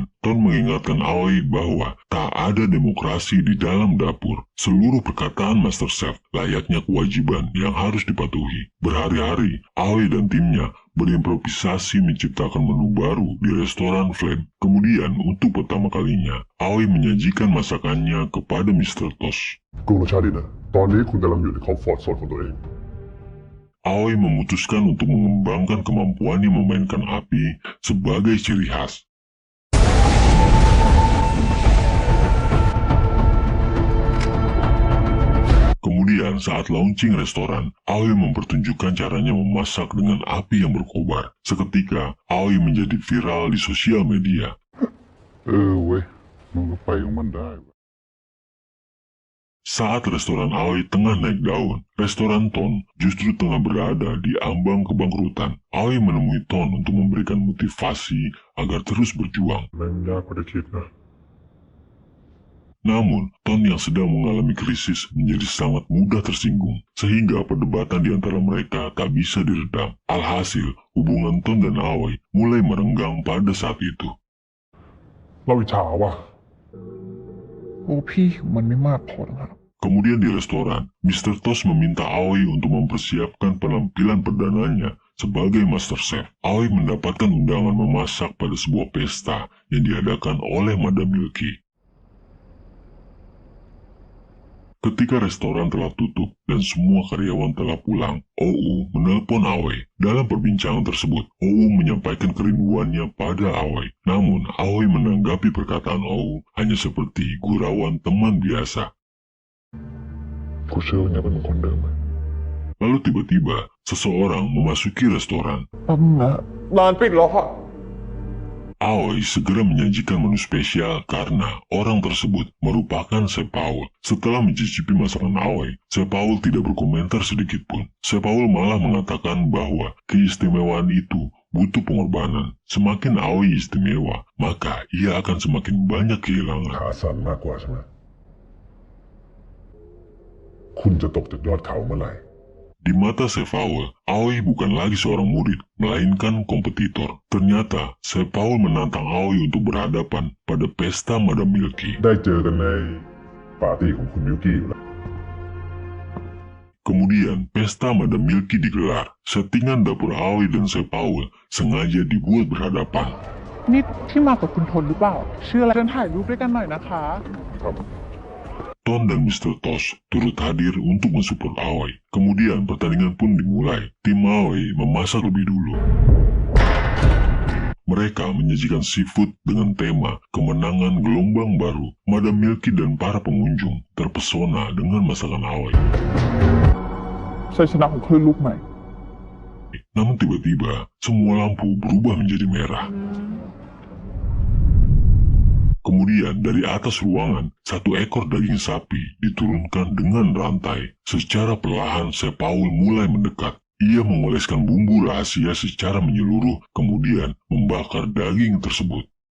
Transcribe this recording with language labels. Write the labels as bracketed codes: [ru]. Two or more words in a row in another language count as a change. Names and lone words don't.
[id] Ton mengingatkan Aoi bahwa tak ada demokrasi di dalam dapur. Seluruh perkataan Master Chef layaknya kewajiban yang harus dipatuhi. Berhari-hari, Aoi dan timnya berimprovisasi menciptakan menu baru di restoran Flame. Kemudian, untuk pertama kalinya, Aoi menyajikan masakannya kepada Mr. Tosh. [th] กูรสชาติดีนะตอนนี้คุณกำลังอยู่ใน [en] comfort zone [th] ของตัวเอง [id] Aoi memutuskan untuk mengembangkan kemampuannya memainkan api sebagai ciri khas. Kemudian Kemudian saat launching restoran, Aoi mempertunjukkan caranya memasak dengan api yang berkobar. Seketika, Aoi menjadi viral di sosial media. [th] เว้ยมันก็ไปของมันได้ [id] Saat restoran Aoi tengah naik daun, restoran Ton justru tengah berada di ambang kebangkrutan. Aoi menemui Ton untuk memberikan motivasi agar terus berjuang. [th] มันยากกว่าที่คิดนะ [id] Namun, Ton yang sedang mengalami krisis menjadi sangat mudah tersinggung, sehingga perdebatan di antara mereka tak bisa diredam. Alhasil, hubungan Ton dan Aoi mulai merenggang pada saat itu. [th] เราอิจฉาว่ะ โอ้พี่มันไม่มากพอหรอกครับ [id] Kemudian di restoran, Mr. Toast meminta Aoi untuk mempersiapkan penampilan perdananya sebagai Master Chef. Aoi mendapatkan undangan memasak pada sebuah pesta yang diadakan oleh Madam Milky. Ketika restoran telah tutup dan semua karyawan telah pulang, OU menelpon Aoi. Dalam perbincangan tersebut, OU menyampaikan kerinduannya pada Aoi. Namun, Aoi menanggapi perkataan OU hanya seperti gurauan teman biasa. [th] กูเชื่อว่าเนี่ยเป็นคนเดิมไหม [id] Lalu tiba-tiba, seseorang memasuki restoran. [th] แป๊บนึงนะร้านปิดแล้วค่ะ [id] Aoi segera menyajikan menu spesial karena orang tersebut merupakan Chef Paul. Setelah mencicipi masakan Aoi, Chef Paul tidak berkomentar sedikit pun. Chef Paul malah mengatakan bahwa keistimewaan itu butuh pengorbanan. Semakin Aoi istimewa, maka ia akan semakin banyak kehilangan. [th] ขาสั่นมากกว่าใช่ไหมคุณจะตกจากยอดเขาเมื่อไหร่ [id] Di mata Chef Paul, Aoi bukan lagi seorang murid, melainkan kompetitor. Ternyata, Chef Paul menantang Aoi untuk berhadapan pada pesta Madam Milky. [th] ได้เจอกันในปาร์ตี้ของคุณมิวกี้อยู่แล้ว [id] Kemudian, pesta Madam Milky digelar. Settingan dapur Aoi dan Chef Paul sengaja dibuat berhadapan. [th] นี่ที่มากับคุณทนหรือเปล่าชื่ออะไรเดินถ่ายรูปด้วยกันหน่อยนะคะ ครับ [id] Ton dan Mr. Toast turut hadir untuk mensupport Aoi. Kemudian pertandingan pun dimulai. Tim Aoi memasak lebih dulu. Mereka menyajikan seafood dengan tema kemenangan gelombang baru. Madam Milky dan para pengunjung terpesona dengan masakan Aoi. [th] ชัยชนะของคลื่นลูกใหม่ [id] Namun tiba-tiba, semua lampu berubah menjadi merah. Kemudian dari atas ruangan, satu ekor daging sapi diturunkan dengan rantai. Secara perlahan, Chef Paul mulai mendekat. Ia mengoleskan bumbu rahasia secara menyeluruh, kemudian membakar daging tersebut.